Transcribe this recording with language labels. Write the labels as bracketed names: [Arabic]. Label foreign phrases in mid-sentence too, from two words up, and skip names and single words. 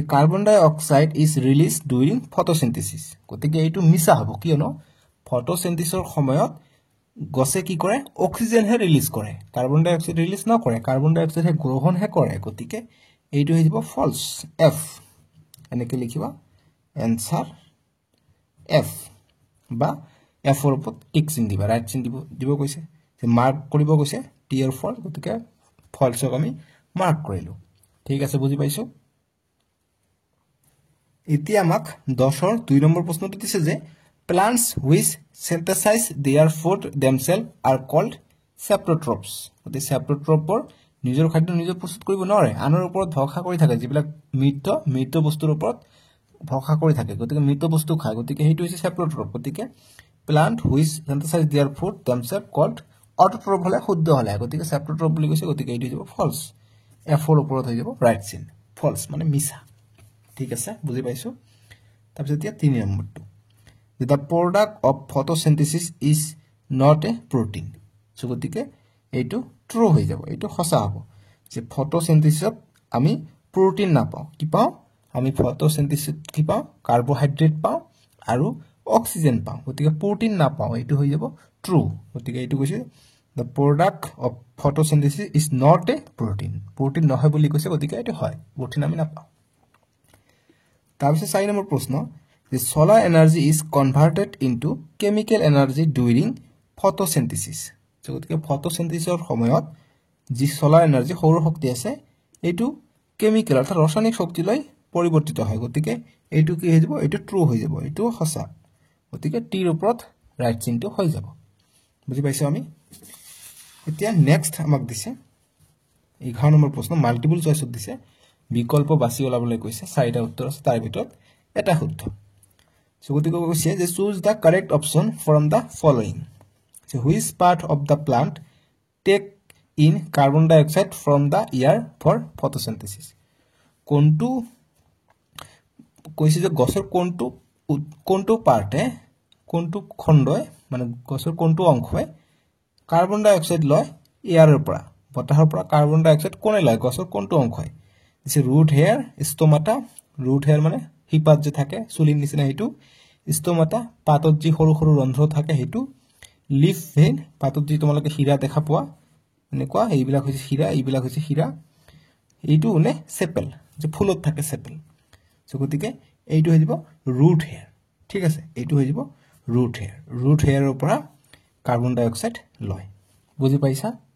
[English] carbon dioxide is release during photosynthesis [Assamese] গতিকে এইটো মিছা হ'ব কিয়নো ফটোসিনথেসিসৰ সময়ত গছে কি কৰে অক্সিজেন হে ৰিলিজ কৰে [English] carbon dioxide release [Assamese] নকৰে [English] carbon dioxide [Assamese] হে গ্ৰহণ হে কৰে গতিকে এইটো হৈ যাব ফলছ এফ এনেকৈ লিখিবা এনসাৰ এফ বা এফৰ ওপৰত টিক চিন দিবা ৰাইট চিন দিব কৈছে যে মাৰ্ক কৰিব কৈছে টি এৰ ফল গতিকে ফলছক আমি মাৰ্ক কৰিলো ঠিক আছে বুজি পাইছো এতিয়া আমাক 10ৰ 2 নম্বৰ প্ৰশ্নটো দিছে যে [English] plants which synthesize their food themselves are called saprotrophs [Assamese] গতিকে saprotrophৰ নিজৰ খাদ্য নিজে প্ৰস্তুত কৰিব নোৱাৰে আনৰ ওপৰত ভৰসা কৰি থাকে যিবিলাক মৃত বস্তুৰ ওপৰত ভৰসা কৰি থাকে গতিকে মৃত বস্তু খায় গতিকে হেইটো হৈছে saprotroph গতিকে [English] plant which synthesize their food themselves called autotroph [Assamese] হলে শুদ্ধ হলে গতিকে saprotroph বুলি কৈছে গতিকে এইটো হ'ব false f ৰ ওপৰত হৈ যাব ৰাইট চিন false মানে মিছা ঠিক আছে বুজি পাইছো তাৰপিছত এতিয়া 3 নম্বৰটো [English] the product of photosynthesis is not a protein so [Assamese] গতিকে এইটো ট্ৰু হৈ যাব এইটো সঁচা হ'ব যে ফটোসিনথেসিসত আমি প্ৰটিন না পাও কি পাও আমি ফটোসিনথেসিসত কি পাও কাৰ্বোহাইড্ৰেট পাও আৰু অক্সিজেন পাও গতিকে প্ৰটিন না পাও এইটো হৈ যাব ট্ৰু গতিকে এইটো কৈছে [English] the product of photosynthesis is not a protein [Assamese] নহয় বুলি কৈছে গতিকে এইটো হয় প্ৰটিন আমি না পাও তাৰপিছত 4 নম্বৰ প্ৰশ্ন [English] the solar energy is converted into chemical energy during photosynthesis so [Assamese] গতিকে photosynthesisৰ সময়ত যি [English] solar energy [Assamese] সৌৰ শক্তি আছে এটো কেমিক্যাল অৰ্থাৎ ৰাসায়নিক শক্তিলৈ পৰিৱৰ্তিত হয় গতিকে এটো কি হৈ যাব এটো ট্ৰু হৈ যাব এটো সঁচা গতিকে টি ৰ ওপৰত ৰাইট চিনটো হৈ যাব বুজি পাইছো আমি এতিয়া নেক্সট আমাক দিছে 11 নম্বৰ প্ৰশ্ন [English] multiple choiceত [Assamese] দিছে বিকল্প বাছি ওলাবলৈ কৈছে 4টা উত্তৰ আছে তাৰ ভিতৰত এটা শুদ্ধ so গতিকে কৈছে যে [English] choose the correct option from the following so which part of the plant take in carbon dioxide from the air for photosynthesis [Assamese] কোনটো কৈছে যে গছৰ কোনটো পাৰ্টে কোনটো খণ্ডই মানে গছৰ কোনটো অংশই [English] carbon dioxide [Assamese] লয় এয়াৰৰ পৰা বতাহৰ পৰা [English] carbon dioxide [Assamese] কোনে লয় গছৰ কোনটো অংশই দিছে [English] root hair stomata root hair [Assamese] মানে হিপাত যে থাকে চুলিৰ নিচিনা হেতু ষ্টমাটা পাতত যি সৰু সৰু ৰন্ধ্ৰ থাকে হেতু [English] leaf vein [Assamese] পাতত যি তোমালোকে হীৰা দেখা পোৱা এনেকুৱা এইবিলাক হৈছে হীৰা এইটো নে সেপেল যে ফুলত থাকে [English] sepal so [Assamese] গতিকে এইটো হৈ যাব [English] root hair [Assamese] ঠিক আছে এইটো হৈ যাব [English] root hairৰ [Assamese] পৰা [English] carbon dioxide [Assamese] লয় বুজি পাইছা